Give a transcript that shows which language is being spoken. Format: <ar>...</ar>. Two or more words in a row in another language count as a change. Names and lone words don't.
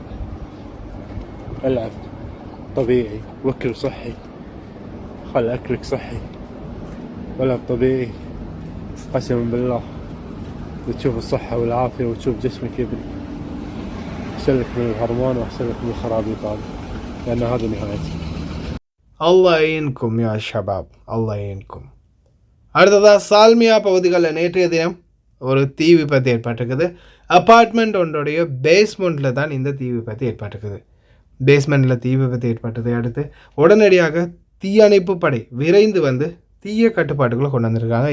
<ar>العب طبيعي واكل صحي، خل اكلك صحي والعب طبيعي. قسما بالله تشوف الصحة والعافية وتشوف جسمك يبني. احسن لك من الهرمون واحسن لك من الخرابيط هذه، لان هذه نهايتها. الله يعينكم يا شباب، الله يعينكم.</ar> <ta>அடுத்ததாக சால்மியா பகுதிகளில் நேற்றைய தினம் ஒரு தீ விபத்து ஏற்பட்டிருக்குது. அப்பார்ட்மெண்ட் ஒன்றுடைய பேஸ்மெண்ட்டில் தான் இந்த தீ விபத்து ஏற்பட்டிருக்குது. பேஸ்மெண்ட்டில் தீ விபத்து ஏற்பட்டதை அடுத்து உடனடியாக தீயணைப்பு படை விரைந்து வந்து தீய கட்டுப்பாட்டுக்குள்ளே கொண்டு வந்திருக்காங்க.</ta>